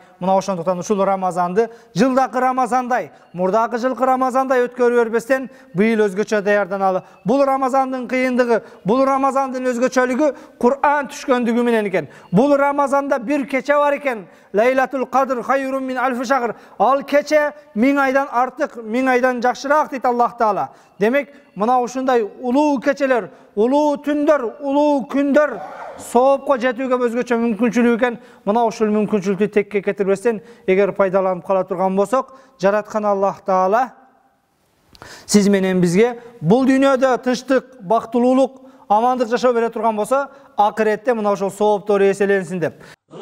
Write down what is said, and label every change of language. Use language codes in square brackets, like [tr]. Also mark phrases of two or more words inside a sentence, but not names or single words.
[ky] Мына ошондуктан ушул Рамазанды жылдакы Рамазандай, мурдакы жылкы Рамазандай өткөрүп бербестен быйыл өзгөчө даярданалы. Бул Рамазандын кыйындыгы, бул Рамазандын өзгөчөлүгү Кур'ан түшкөндүгү менен экен. Бул Рамазанда бир кече бар экен. [ar] ليلة القدر خير من ألف شهر. [ky] Ал кече 1000 айдан артык, 1000 айдан жакшыраак дейт Аллах Таала. Демек, мына ушундай улуу кечелер, улуу түндөр, улуу күндөр соопко жетүүгө өзгөчө мүмкүнчүлүк экен. Мына ушул мүмкүнчүлүктү текке кетирбестен, эгер пайдаланып кала турган болсок, жараткан Аллах Таала сиз менен бизге бул дүйнөдө тынчтык, бактылуулук, амандык жашоо бере турган болсо, акыретте мына ошол сооптор эселенсин деп.